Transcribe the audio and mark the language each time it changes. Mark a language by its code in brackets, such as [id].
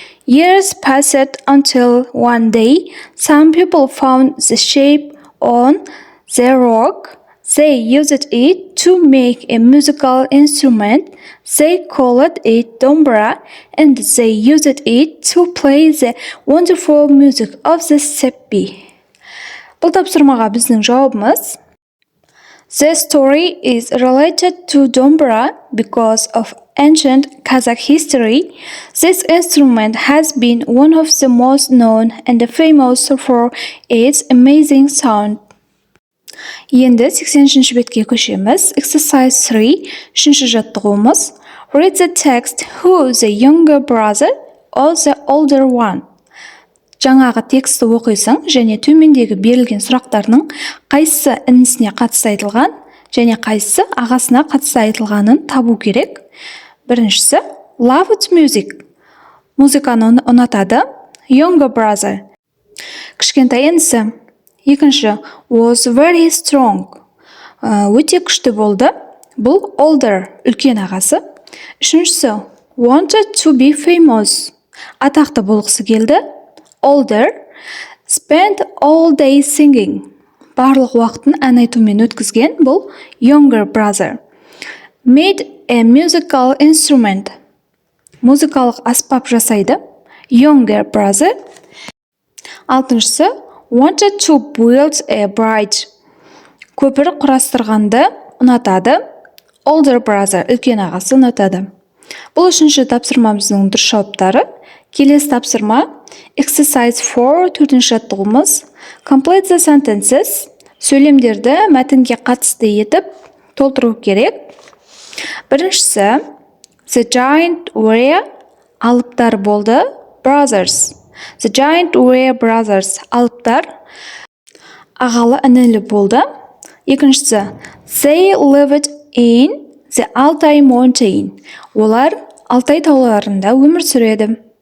[en] Years passed until one day some people found the shape on the rock. They used it to make a musical instrument. They called it dombra and they used it to play the wonderful music of the steppe. [kk] Бұл тапсырмаға біздің жауабымыз. [en] The story is related to dombra because of ancient Kazakh history. This instrument has been one of the most known and famous for its amazing sound. [kk] Енді 80-ші бетке көшеміз. [en] Exercise 3, [kk] үшінші жаттығуымыз. [en] Read the text. Who the younger brother or the older one? [kk] Жаңағы тексті оқисың және төмендегі берілген сұрақтарының қайсысы інісіне қатысты айтылған және қайсысы ағасына қатысты айтылғанын табу керек. Біріншісі, [en] loved music. [kk] музыканы ұнатады. [en] Younger brother [kk] кішкентай інісі. Екінші [en] was very strong [kk] өте күшті болды. Бұл [en] older [kk] үлкен ағасы. Үшіншісі [en] wanted to be famous [kk] атақты болғысы келді. [en] Older spent all day singing [kk] барлық уақытын ән айтумен өткізген. Бұл [en] younger brother. Made a musical instrument [kk] музыкалық аспап жасайды. [en] Younger brother. [kk] Алтыншысы [en] wanted to build a bridge [kk] көпір құрастырғанды ұнатады. [en] Older brother [kk] үлкен ағасы ұнатады. Бұл үшінші тапсырмамыздың дұрыс жауаптары. Келесі тапсырма [en] exercise 4 [kk] төртінші жаттығуымыз [en] complete the sentences [kk] сөйлемдерді мәтінге қатысты етіп толтыру керек. Біріншісі [en] the giant were [kk] алыптар болды. [en] Brothers the giant were brothers [kk] алыптар ағалы інілі болды. Екіншісі [en] they lived in the Altai mountain [kk] олар Алтай тауларында өмір сүреді.